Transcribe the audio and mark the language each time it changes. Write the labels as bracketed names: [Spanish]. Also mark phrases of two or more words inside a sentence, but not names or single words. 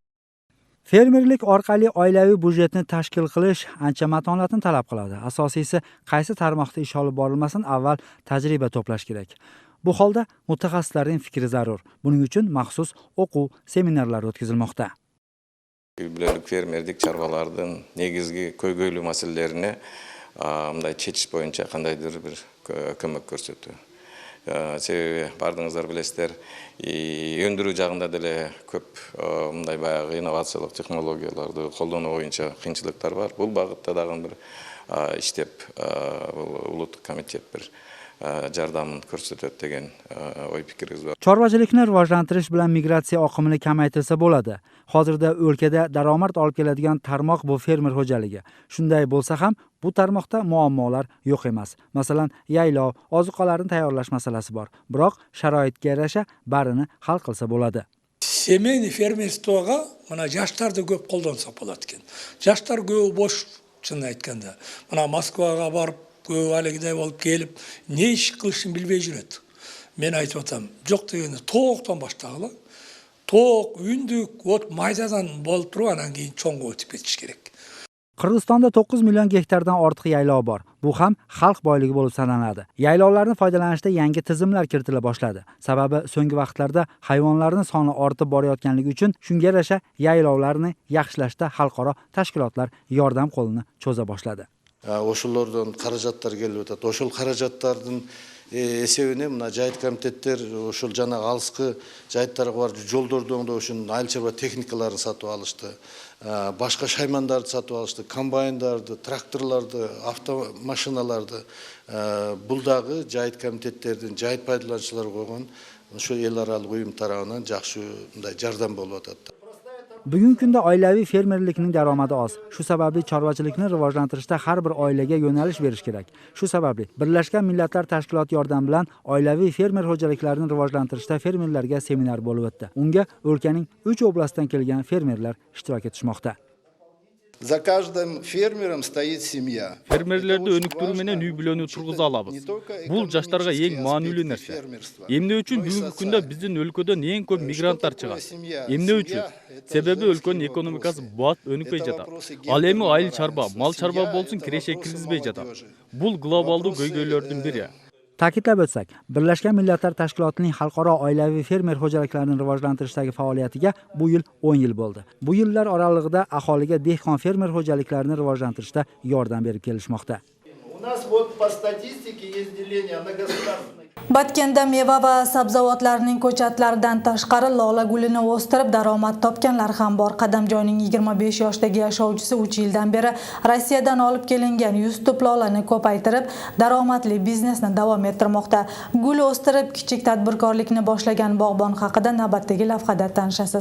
[Uzbek] Fermerlik orqali oilaviy byudjetni tashkil qilish ancha matonatni talab qiladi. Asosiysi, qaysi tarmoqda ish olib borilmasin, avval tajriba to'plash kerak. Bu holda mutaxassislarning fikri zarur. Buning uchun maxsus o'quv seminarlar o'tkazilmoqda. [Kyrgyz] Үй-бүлөлүк фермердик чарбалардын негизги көйгөйлүү маселелерине мындай чечиш боюнча кандайдыр бир көмөк көрсөтүү. Себеби бардыңыздар билесиздер, өндүрүү жагында деле көп мындай баягы инновациялык технологияларды колдонуу боюнча кыйынчылыктар бар. Бул багытта дагы бир иштеп, улуттук комитет бир жардамын көрсөтөт деген ой пикирибиз бар. [Uzbek] Chorvachilikni rivojlantirish bilan migratsiya oqimini kamaytirsa bo'ladi. Hozirda o'lkada daromad olib keladigan tarmoq bu fermer xo'jaligi. Shunday bo'lsa ham, bu tarmoqda muammolar yo'q emas. Masalan, yaylov, ozuqalarni tayyorlash masalasi bor. Biroq sharoitga yarasha barini hal qilsa bo'ladi. [Russian] Семейный фермерствого [Kyrgyz] мына жаштарды көп колдонсо болот экен. Жаштар көп бош, чын айтканда. Мына Москвага барып, көп алегидей болуп келип, не иш кылышын билбей жүрөт. Мен айтып атам, жок дегенде тооктон баштагыла. Тоок, үндүк, от майдадан болуп туруп, анан кийин чоңго өтүп кетиш керек. [Uzbek] Qirg'izistonda 9 million gektardan ortiq yaylov bor. Bu ham xalq boyligi bo'lib sanaladi. Yaylovlarni foydalanishda yangi tizimlar kiritila boshladi. Sababi so'nggi vaqtlarda hayvonlarning soni ortib borayotganligi uchun shunga yarasha yaylovlarni yaxshilashda xalqaro tashkilotlar yordam qo'lini cho'za boshladi. [Kyrgyz] Ошолордон каражаттар келип атат. Ошол каражаттардын эсебине мына жайыт комитеттер ошол жана алыскы жайыттарга барып жолдорду оңдоошун айыл чарба техникаларын сатып алышты. Башка шаймандарды сатып алышты, комбайндарды, тракторларды, автомашиналарды. Бул дагы жайыт комитеттердин, жайыт пайдалануучулар койгон ошо эл аралык уюм тарабынан жакшы мындай жардам болуп атат. [Uzbek] Bugungi kunda oilaviy fermerlikning daromadi oz. Shu sababli chorvachilikni rivojlantirishda har bir oilaga yo'nalish berish kerak. Shu sababli Birlashgan Millatlar Tashkiloti yordami bilan oilaviy fermer xo'jaliklarini rivojlantirishda fermerlarga seminar bo'lib o'tdi. Unga o'lkaning 3 oblastdan kelgan fermerlar ishtirok etishmoqda. [Russian] За каждым фермером стоит семья. [Kyrgyz] Фермерлерді өнүктүрүү менен үй бүлөнү тургуза алабыз. Бул жаштарга эң маанилүү нерсе. Эмне үчүн бүгүнкү күндө биздин өлкөдөн эң көп мигранттар чыгат? Эмне үчүн? Себеби өлкөнүн экономикасы бат өнүкпөй жатат. Ал эми айыл чарба, мал чарба болсун киреше киргизбей жатат. Бул глобалдуу көйгөйлөрдүн бири. [Uzbek] Ta'kidlab o'tsak, Birlashgan Millatlar Tashkilotining xalqaro oilaviy fermer xo'jaliklarini rivojlantirishdagi faoliyatiga bu yil 10 yil bo'ldi. Bu yillar oralig'ida aholiga dehqon fermer xo'jaliklarini rivojlantirishda yordam berib kelishmoqda. [Russian] У нас вот по статистике есть деление на государственные. [Uzbek] Batkenda meva va sabzavotlarning ko'chatlaridan tashqari lola gulini o'stirib daromad topganlar ham bor. Qadamjoyning 25 yoshdagi yashovchisi 3 yildan beri Rossiyadan olib kelingan 100 tup lolani ko'paytirib, daromadli biznesni davom ettirmoqda. Gul o'stirib kichik tadbirkorlikni boshlagan bog'bon haqida navbatdagi lavhada tanishasiz.